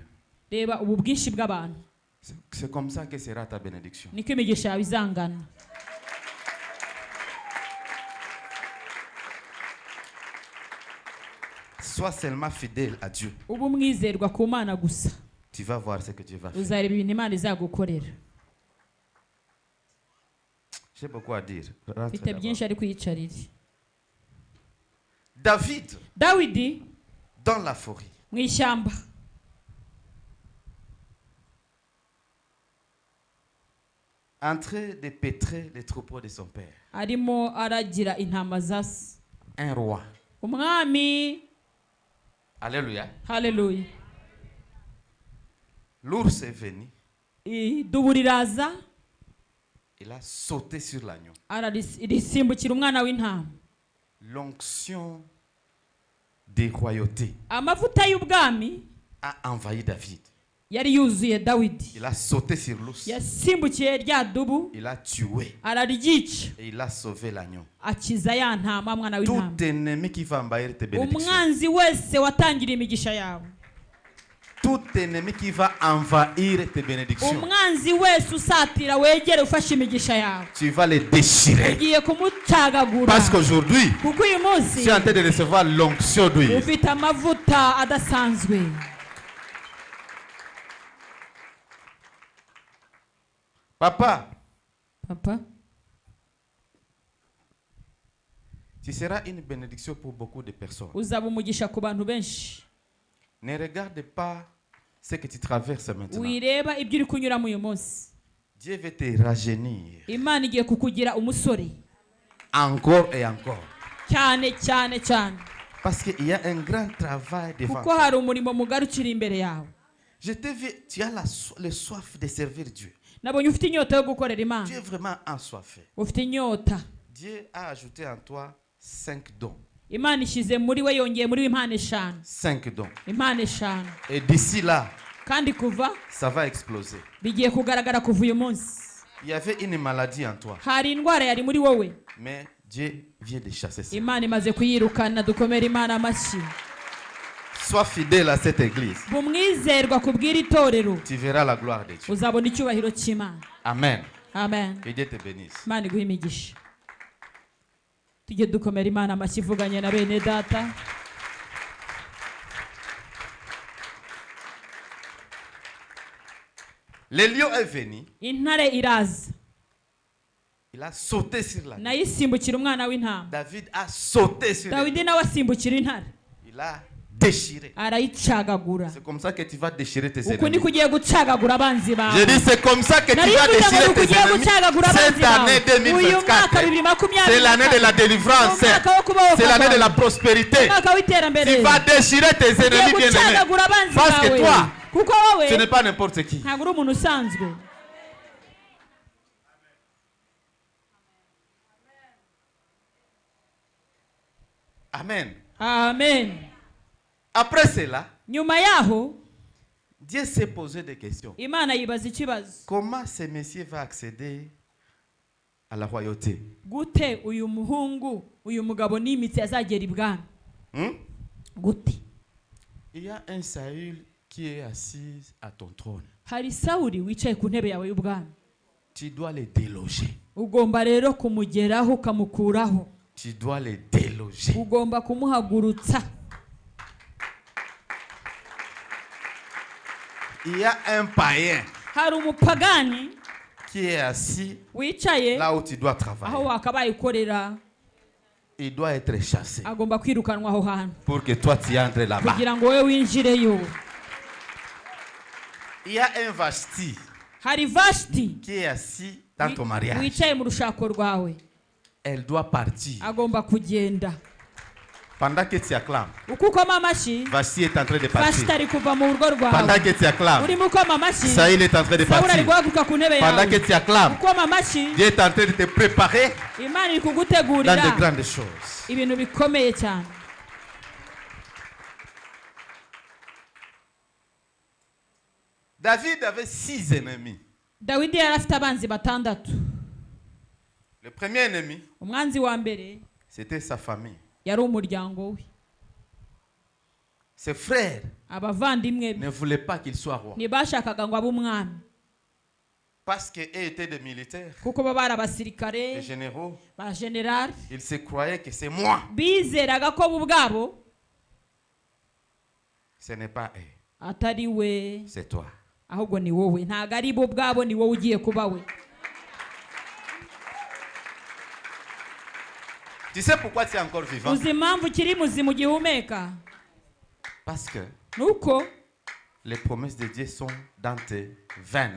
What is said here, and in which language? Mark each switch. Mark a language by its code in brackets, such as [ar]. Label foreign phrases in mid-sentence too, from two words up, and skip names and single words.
[rw] reba ubu bwinshi bw'abantu, [fr] C'est comme ça que sera ta bénédiction. [rw] niko imigisha yawe izangana. [fr] Sois seulement fidèle à Dieu. [rw] ubu umwizerwa ku Mana gusa, [fr] Tu vas voir ce que Dieu va faire. [rw] uzareba ibintu Imana izagukorera. [fr] J'ai beaucoup à dire. Rentre [rw] mfite [fr] d'abord. [rw] byinshi ari kwiyicarira. David, dawidi [fr] dans la forêt, [rw] mu ishyamba [fr] en train de pétrer les troupeaux de son père. [rw] arimo aragira intama za se. [fr] Un roi. [rw] umwami. Alléluia. haleluya. [fr] L'ours est venu. [rw] idubu riraza [fr] Il a sauté sur l'agneau. [rw] ararisimbukira umwana w'intama. [fr] L'onction des royautés [rw] amavuta y'ubwami [fr] a envahi David. [rw] yari yuzuye dawidi. [fr] Il a sauté sur l'ours. [rw] yasimbukiye rya dubu [fr] Il a tué. [rw] araryica [fr] Et il a sauvé l'agneau. [rw] akiza ya ntama mwana w'intama. [fr] Tout ennemi qui va envahir tes bénédictions. [rw] umwanzi wese watangira imigisha yawe. [fr] Tout ennemi qui va envahir tes bénédictions. [rw] umwanzi wese usatira wegere ufashe imigisha yawe. [fr] Tu vas les déchirer. [rw] ugiye kumucagagura. [fr] Parce qu'aujourd'hui, [rw] kuko uyu munsi [fr] tu es en train de recevoir l'onction d'huile. [rw] ufite amavuta adasanzwe. Papa, papa [fr] tu seras une bénédiction pour beaucoup de personnes. [rw] uzaba umugisha ku bantu benshi. [fr] Ne regarde pas ce que tu traverses maintenant. [rw] wireba ibyo uri kunyuramo uyu munsi. [fr] Dieu veut te rajeunir. [rw] imana igiye kukugira umusore. [fr] Encore et encore. [rw] cyane cyane cyane. [fr] Parce qu'il y a un grand travail devant [rw] kuko [fr] toi. [rw] hari umurimo mugari ukiri imbere yawe. [fr] Je te vu, tu as le soif de servir Dieu. [rw] nabonye ufite inyota yo gukorera imana. [fr] Tu es vraiment ensoiffé. [rw] ufite inyota. [fr] Dieu a ajouté en toi 5 dons. [rw] imana ishyize muri we yongeye muri we impano eshanu. [fr] 5 dons. [rw] impano eshanu. [fr] Et d'ici là, [rw] kandi kuva [fr] ça va exploser. [rw] bigiye kugaragara kuva uyu munsi. [fr] Il y avait une maladie en toi. [rw] hari indwara yari muri wowe. [fr] Mais Dieu vient de chasser ça. [rw] imana imaze kuyirukana. dukomere imana amashyi. [fr] Sois fidèle à cette église. [rw] bumwizerwa kubwira itorero. [fr] Tu verras la gloire de Dieu. [rw] uzabona icyubahiro cy'imana. Amen. amen. [fr] Que Dieu te bénisse. [rw] imana iguhe imigisha. tujye dukomera imana amashyi ivuganye na bene data. [fr] Le lion est venu. [rw] intare iraza. [fr] Il a sauté sur la. [rw] nayo isimbukira umwana w'intama. [fr] David a sauté sur [rw] dawidi [fr] le. [rw] nawe asimbukira intare. [fr] Il a déchiré. [rw] arayicagagura. [fr] C'est comme ça que tu vas déchirer tes [rw] uku [fr] ennemis. [rw] niko ugiye gucagagura abanzi bawe. [fr] Je dis c'est comme ça que tu [rw] nari [fr] vas [rw] mvuze ngo [fr] déchirer [rw] uku [fr] tes [rw] ugiye [fr] ennemis. [rw] gucagagura abanzi [fr] Cette année [rw] bawe. uyu mwaka 2024, [fr] c'est l'année de la 2024. délivrance. [rw] umwaka wo kubaho [fr] C'est l'année de la [rw] kwawe. [fr] prospérité. [rw] umwaka w'iterambere. [fr] Tu vas déchirer tes [rw] ugiye [fr] ennemis bien-aimés. [rw] gucagagura abanzi [fr] Parce que [rw] bawe. [fr] toi, [rw] kuko [fr] ce n'est [rw] wowe [fr] pas n'importe qui. [rw] ntabwo uri umuntu usanzwe. Amen. amen. [fr] Après cela, [rw] nyuma yaho [fr] Dieu s'est posé des questions. [rw] imana yibaza ikibazo. [fr] Comment ce monsieur va accéder à la royauté? [rw] gute uyu muhungu uyu mugabo n'imitsi azagera ibwami. gute. [fr] Il y a un Saül qui est assis à ton trône. [rw] hari sawuli wicaye ku ntebe yawe y'ubwami. [fr] Tu dois les déloger. [rw] ugomba rero kumugeraho ukamukuraho. [fr] Tu dois les déloger. [rw] ugomba kumuhagurutsa. [fr] Il y a un païen [rw] hari umupagani [fr] qui est assis [rw] wicaye [fr] là où tu dois [rw] aho [fr] travailler. [rw] wakabaye ukorera. [fr] Il doit être chassé [rw] agomba kwirukanwa aho hantu [fr] pour que toi tu entres là-bas. [rw] kugira ngo wowe winjireyo. [fr] Il y a un Vashti [rw] hari vashiti [fr] qui est assis dans ton mariage. [rw] wicaye mu rushako rwawe. [fr] Elle doit partir. [rw] agomba kugenda. [fr] Pendant que tu acclames, [rw] uko ukoma amashyi [fr] Vashti est en train de vashiti partir. [rw] ari kuva mu rugo rwawe. [fr] Pendant que tu acclames, [rw] urimo ukoma amashyi [fr] Saül est en train de [rw] sawuli ari [fr] partir. [rw] guhaguruka ku ntebe [fr] Pendant que [rw] yawe. [fr] tu acclames, [rw] ukoma amashyi [fr] Dieu est en train de te préparer [rw] imana iri [fr] dans [rw] kugutegurira [fr] de grandes choses. [rw] ibintu bikomeye cyane. [fr] David avait 6 ennemis. [rw] dawidi yari afite abanzi batandatu. [fr] Le premier ennemi, [rw] umwanzi wa mbere [fr] c'était sa famille. [rw] yari umuryango we. [fr] Ses frères [rw] abavandimwe be [fr] ne voulaient pas qu'il soit roi. [rw] ntibashakaga ngo abe umwami [fr] Parce qu'eux étaient des militaires, [rw] kuko baba bari [fr] des [rw] abasirikare [fr] généraux. [rw] ba generali. [fr] Ils se croyaient que c'est moi. [rw] bizeraga ko bo ubwabo [fr] Ce n'est pas eux, [rw] atari we [fr] c'est toi. [rw] ahubwo ni wowe. ntabwo ari bo ubwabo, ni wowe ugiye kuba we. [fr] Tu sais pourquoi tu es encore vivant? [rw] uzi impamvu ukiri muzima ugihumeka? [fr] Parce que [rw] nuko [fr] les promesses de Dieu sont dans tes veines.